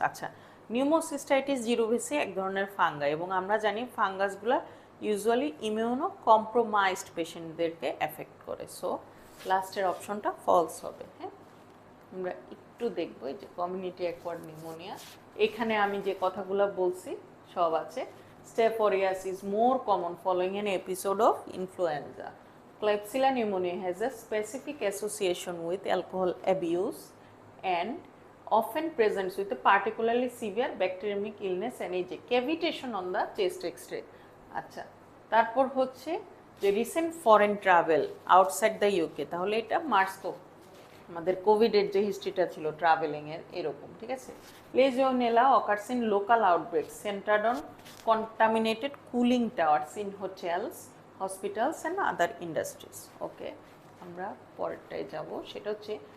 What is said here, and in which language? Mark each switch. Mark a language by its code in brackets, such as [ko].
[bn] আচ্ছা, নিউমোসিস্টাইটিস জিরোভিসি এক ধরনের ফাঙ্গাই, এবং আমরা জানি ফাঙ্গাসগুলো ইউজুয়ালি ইমিউনো কম্প্রোমাইজড পেশেন্টদেরকে এফেক্ট করে, সো লাস্টের অপশনটা ফলস হবে। হ্যাঁ, আমরা একটু দেখবো যে কমিউনিটি অ্যাকোয়ার্ড নিউমোনিয়া, এখানে আমি যে কথাগুলো বলছি সব আছে। [en] Staph aureus is more common following an episode of influenza. Klebsiella pneumoniae has a specific association with alcohol abuse and often presents with a particularly severe bacteremic illness and a cavitation on the chest X-ray. [bn] আচ্ছা, তারপর হচ্ছে যে [en] recent foreign travel outside the UK, [bn] তাহলে এটা March, তো আমাদের কোভিডের যে হিস্ট্রিটা ছিল ট্রাভেলিংয়ের এরকম, ঠিক আছে। [en] Legionella occurs in local outbreaks centred on contaminated cooling towers in hotels, hospitals and other industries. Okay, [bn] আমরা পরেরটায় যাব, সেটা হচ্ছে